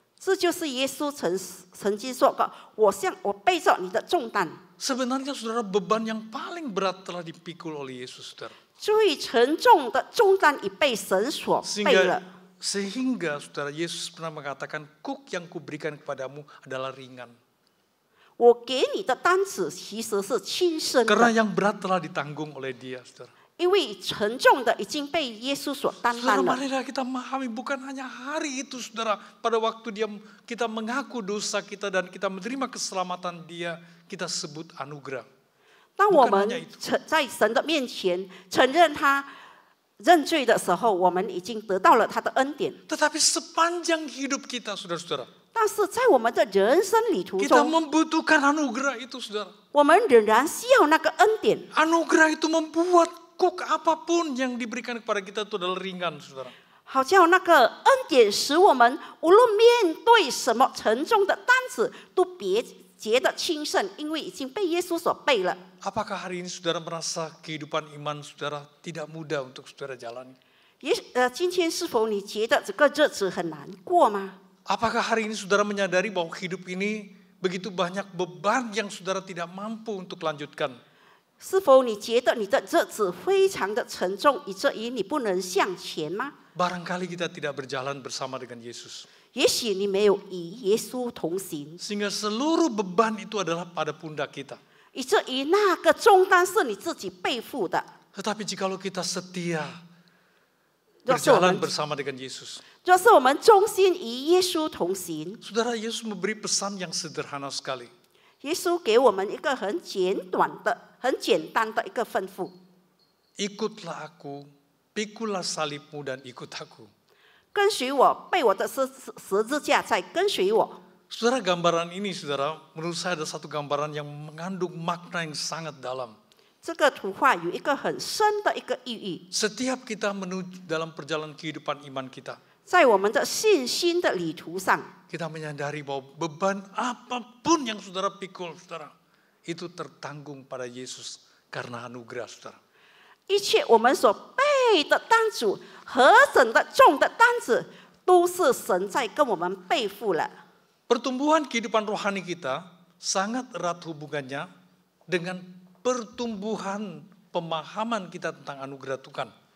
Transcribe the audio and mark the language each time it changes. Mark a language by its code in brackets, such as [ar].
[zh] 这就是耶稣曾经说过：“我背着你的重担。” [id] Sebenarnya saudara, beban yang paling berat telah dipikul oleh Yesus, saudara. [zh] 最沉重的重担已被神所背了。 [id] Sehingga saudara, Yesus pernah mengatakan, kuk yang kuberikan kepadamu adalah ringan. [zh] 我给你的担子其实是轻省 [id] Karena [zh] 的， [id] yang berat telah ditanggung oleh Dia, saudara. [zh] 因为沉重的已经被耶稣所担 [id] Saudara, [zh] 当了。 [id] marilah kita memahami bukan hanya hari itu, saudara. Pada waktu kita mengaku dosa kita dan kita menerima keselamatan Dia, kita sebut anugerah. [zh] 当我们在神的面前承认他认罪的时候，我们已经得到了他的恩典。 [id] Tetapi sepanjang hidup kita, saudara-saudara, [zh] 但是在我们的人生旅途 [id] kita [zh] 中， [id] membutuhkan anugerah itu, saudara. [zh] 我们仍然需要那个恩典。 [id] Anugerah itu membuat kuk apapun yang diberikan kepada kita itu adalah ringan, saudara. [zh] 好叫那个恩典使我们无论面对什么沉重的担子，都别觉得轻省，因为已经被耶稣所背了。 [id] Apakah hari ini saudara merasa kehidupan iman saudara tidak mudah untuk saudara jalani? [zh] 今天是否你觉得这个日子很难过吗？ [id] Apakah hari ini saudara menyadari bahwa hidup ini begitu banyak beban yang saudara tidak mampu untuk lanjutkan? [zh] 是否你觉得你的日子非常的沉重，以至于你不能向前吗？ [id] Barangkali kita tidak berjalan bersama dengan Yesus. [zh] 也许你没有与耶稣同行， [id] Sehingga seluruh beban itu adalah pada pundak kita. [zh] 以至于那个重担是你自己背负的。 [id] Tetapi jikalau kita setia [zh] 若是我 [id] berjalan bersama dengan Yesus. [zh] 若是我们忠心与耶稣同行， [id] Saudara, Yesus memberi pesan yang sederhana sekali. [zh] 耶稣给我们一个很简单的一个吩咐。 [id] ikutlah aku, pikulah salibmu dan ikut aku. [zh] 跟随我，背我的十字架，再跟随我。 [id] Saudara, gambaran ini, saudara, menurut saya ada satu gambaran yang mengandung makna yang sangat dalam. [zh] 这个图画有一个很深的一个意义， [id] Setiap kita menuju dalam perjalanan kehidupan iman kita, [zh] 在我们的信心的旅途上， [id] kita menyadari bahwa beban apapun yang saudara pikul, saudara, itu tertanggung pada Yesus karena anugerah, saudara. [zh] 一切我们所背的担子，何等的重的担子，都是神在跟我们背负了。 [id] Pertumbuhan kehidupan rohani kita sangat erat hubungannya dengan pertumbuhan pemahaman kita tentang anugerah Tuhan.